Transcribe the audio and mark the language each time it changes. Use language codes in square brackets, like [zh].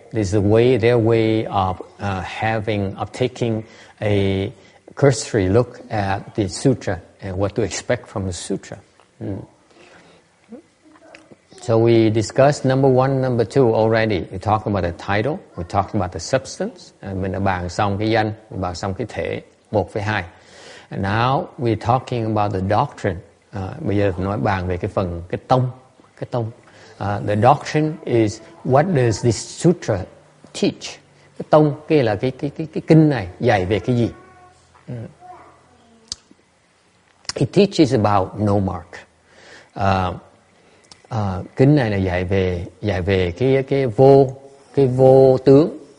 [en] This is their way of taking a cursory look at the sutra and what to expect from the sutra. So we discussed number 1, number 2 already. We talked about the title, we talked about the substance. [vi] Mình đã bàn xong cái danh, mình bàn xong cái thể 1 với 2. [en] And now we're talking about the doctrine. [vi] Bây giờ nói bàn về cái phần cái tông. [en] The doctrine is what does this sutra teach? [vi] Cái tông kia là cái kinh này dạy về cái gì? [en] It teaches about no mark. [vi] Kinh này là dạy về cái vô tướng.